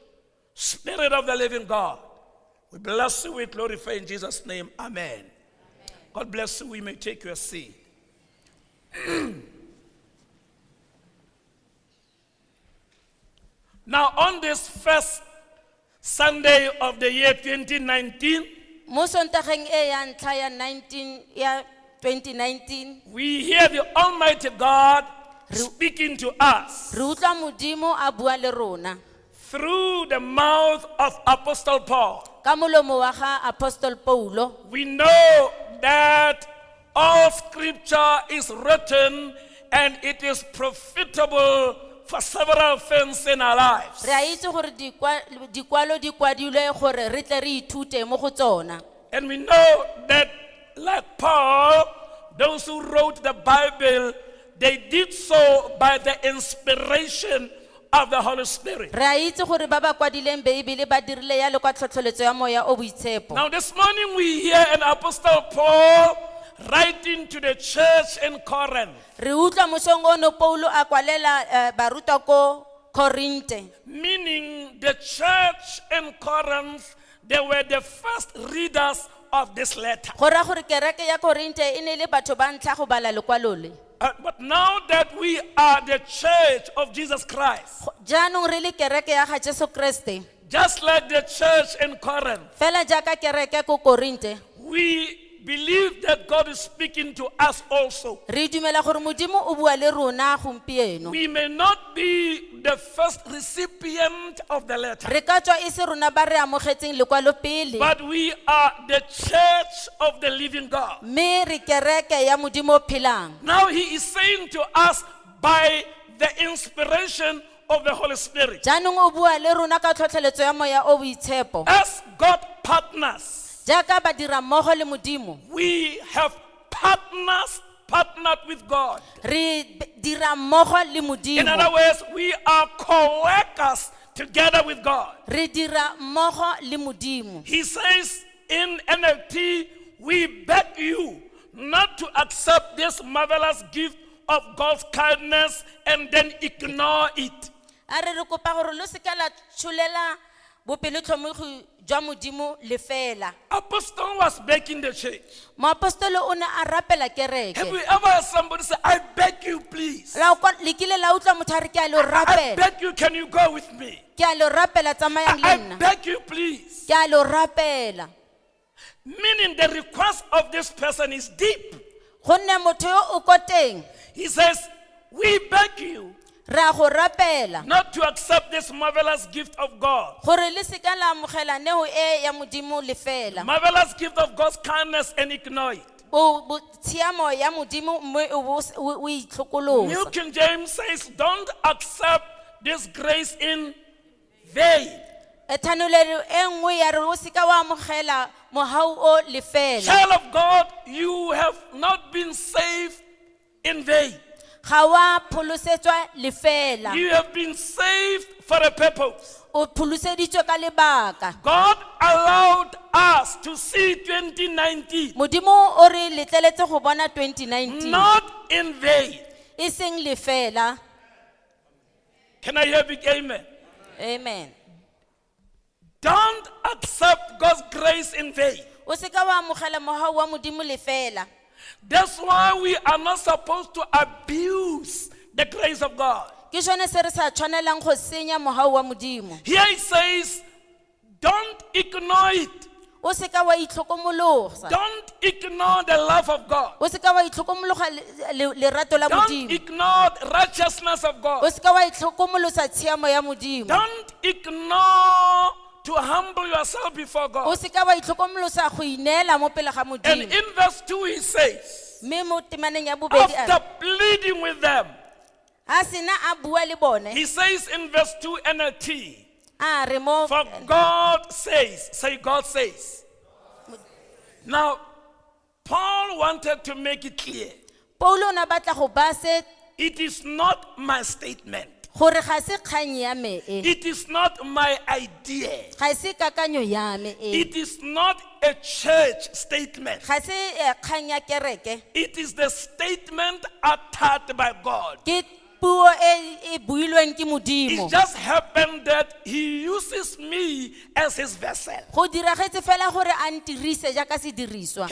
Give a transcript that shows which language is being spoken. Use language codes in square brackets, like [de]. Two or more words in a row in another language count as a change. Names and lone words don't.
[en] Spirit of the living God. We bless you, we glorify in Jesus' name. Amen. God bless you. We may take your seat. Now, on this first Sunday of the year 2019, [tn] Mo sontageng e ya ntlha ya 2019 [en] we hear the Almighty God speaking to us [tn] re utlwa modimo a bua le rona [en] through the mouth of Apostle Paul. [tn] ka molomo wa ga Apostle Paulo. [en] We know that all scripture is written and it is profitable for several things in our lives. [tn] Re a itse gore dikwalo di kwadilwe gore re tle re ithute mo go tsona. [en] And we know that, like Paul, those who wrote the Bible, they did so by the inspiration of the Holy Spirit. [tn] Re a itse gore ba ba kwadileng Bibele ba dirile yalo ka tlhotlheletso ya moya o boitshepo. [en] Now this morning we hear an Apostle Paul writing to the church in Corinth, [tn] Re utlwa mosong ono Paulo a kwalela barutwa ko Korinte. [en] meaning the church in Corinth, they were the first readers of this letter. [tn] Go ra gore kereke ya Korinte e ne le batho ba ntlha go bala lekwalo le. [en] But now that we are the church of Jesus Christ, [tn] Jaanong re le kereke ya ga Jesu Kriste. [en] just like the church in Corinth, [tn] Fela jaaka kereke ko Korinte. [en] we believe that God is speaking to us also. [tn] Re dumela gore modimo o bua le rona gompieno. [en] We may not be the first recipient of the letter, [tn] Re ka tswa e se rona ba re amogetseng lekwalo pele. [en] but we are the church of the living God. [tn] Me re kereke ya modimo o phelang. [en] Now he is saying to us by the inspiration of the Holy Spirit, [tn] Jaanong o bua le rona ka tlhotlheletso ya moya o boitshepo. [en] as God partners, [tn] Jaaka ba dira mmogo le modimo. [en] we have partnered with God. [tn] Re dira mmogo le [en] In [tn] modimo. [en] other words, we are co-workers together with God. [tn] Re dira mmogo le modimo. [en] He says in NLT, we beg you not to accept this marvelous gift of God's kindness and then ignore it. [tn] A re kopa gore lo se ka la tsholela bopelotlhomogi jwa modimo le fela. [en] Apostle was begging the church. [tn] Moapostolo o ne a rapela kereke. [en] Have you ever heard somebody say, I beg you, please? [tn] La le kile la utlwa motho a re ke a lo [en] I [tn] rapela. [en] beg you, can you go with me? [tn] Ke a lo rapela tsamayang le [en] I [tn] nna. [en] beg you, please. [tn] Ke a lo rapela. [en] Meaning the request of this person is deep. [tn] Gonne motho yo o ko teng. [en] He says, we beg you [tn] Re a go rapela. [en] not to accept this marvelous gift of God. [tn] Gore le se ka la amogela neo e ya modimo le fela. [en] Marvelous gift of God's kindness and ignore it. [tn] Bo tshiamo ya modimo mme o [en] New [tn] itlhokolosa. [en] King James says, don't accept this grace in vain. [tn] Ethanolelo e nngwe ya re o se ka wa amogela mohau o le fela. [en] Child of God, you have not been saved in vain. [tn] Ga wa pholosetswa le fela. [en] You have been saved for a purpose. [tn] O pholoseditswe ka lebaka. [en] God allowed us to see 2019, [tn] Modimo o re letleletse go bona 2019. [en] not in vain. [tn] E seng le fela. [en] Can I hear a big amen? Amen. Don't accept God's grace in vain. [tn] O se ka wa amogela mohau wa modimo le fela. [en] That's why we are not supposed to abuse the grace of God. [tn] Ke sone se re sa tshwanelang go senya mohau wa modimo. [en] Here it says, don't ignore it. [tn] O se ka wa itlhokomologa. [en] Don't ignore the love of God. [tn] O se ka wa itlhokomologa lerato la [en] Don't [tn] modimo. [en] ignore the righteousness of [tn] O [en] God. [tn] se ka wa itlhokomolosa tshiamo ya modimo. [en] Don't ignore to humble yourself before [tn] O [en] God. [tn] se ka wa itlhokomolosa go ineela mo pele ga [en] And [tn] modimo. [en] in verse 2 he says, [tn] Mme mo temaneng ya bobedi a [en] after pleading with them, [tn] a sena a bua le bone. [en] he says in verse 2 NLT, [tn] A re mo [en] for God says, say God says. Now, Paul wanted to make it clear, [tn] Paulo na batla go ba se [en] it is not my statement. [tn] gore ga se kgang ya me e. [en] It is not my idea. [tn] Ga se kakanyo ya me e. [en] It is not a church statement. [tn] ga se kgang ya kereke, [en] It is the statement uttered by God. [tn] ke puo e builweng ke Modimo. [en] It just happened that He uses me as His vessel. [tn] Go diragetse fela gore a ntirise jaaka sediriswa.